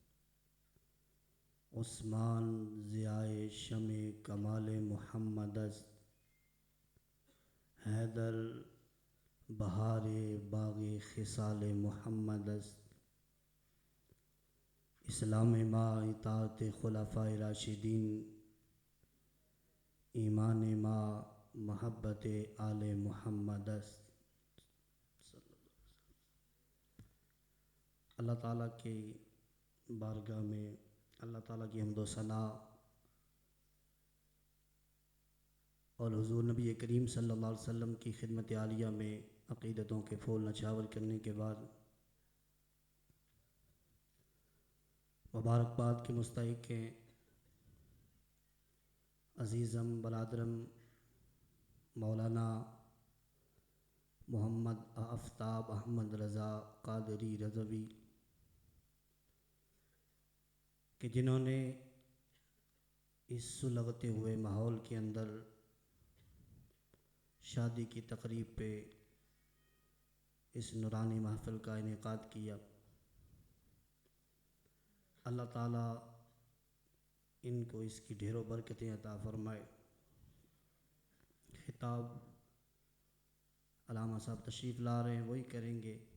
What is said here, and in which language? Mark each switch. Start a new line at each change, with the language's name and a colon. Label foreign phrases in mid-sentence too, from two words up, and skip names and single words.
Persian: عثمان ضیائے شمع کمال محمد است حیدر بہار باغ خصال محمد است اسلام ما اطاعت خلفاء راشدین ایمان ما محبت آل محمد است
Urdu: اللہ تعالیٰ کی بارگاہ میں اللہ تعالیٰ کی حمد و ثنا اور حضور نبی کریم
Arabic: صلی اللہ علیہ وسلم
Urdu: کی خدمت عالیہ میں عقیدتوں کے پھول نچھاور کرنے کے بعد مبارکباد کے مستحق ہیں عزیزم برادرم مولانا محمد آفتاب احمد رضا قادری رضوی کہ جنہوں نے اس سلگتے ہوئے ماحول کے اندر شادی کی تقریب پہ اس نورانی محفل کا انعقاد کیا اللہ تعالیٰ ان کو اس کی ڈھیروں برکتیں عطا فرمائے خطاب علامہ صاحب تشریف لا رہے ہیں وہی کریں گے